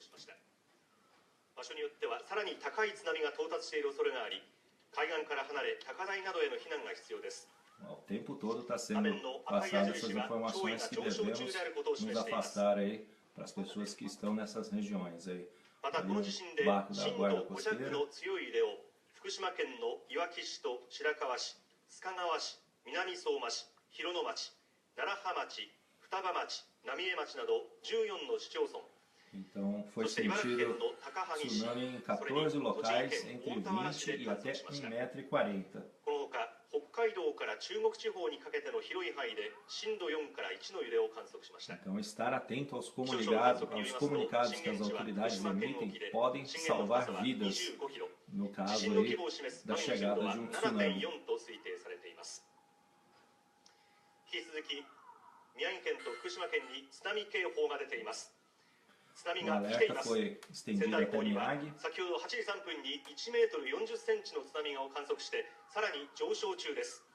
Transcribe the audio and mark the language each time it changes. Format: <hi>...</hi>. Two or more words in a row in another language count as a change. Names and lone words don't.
<pt>O tempo todo está sendo passado essas informações que devemos nos afastar aí para as pessoas que estão nessas regiões aí. Ali o barco da guarda costeira.</pt> <ja>福島県のいわき市と白河市、須賀川市、南相馬市、広野町、楢葉町、双葉町、浪江町など14の市町村。</ja> <pt>Então, foi sentido tsunami em 14 locais entre 20 e até 1,40 m.</pt> <ja>このほか、北海道から中国地方にかけての広い範囲で震度4から1の揺れを観測しました。</ja> <pt>Então, estar atento aos comunicados que as autoridades emitem podem salvar vidas, no caso aí da chegada de um tsunami.</pt> <ja>引き続き、宮城県と福島県に津波警報が出ています。津波が来ています。仙台港には先ほど8時3分に1メートル40センチの津波を観測してさらに上昇中です。</ja>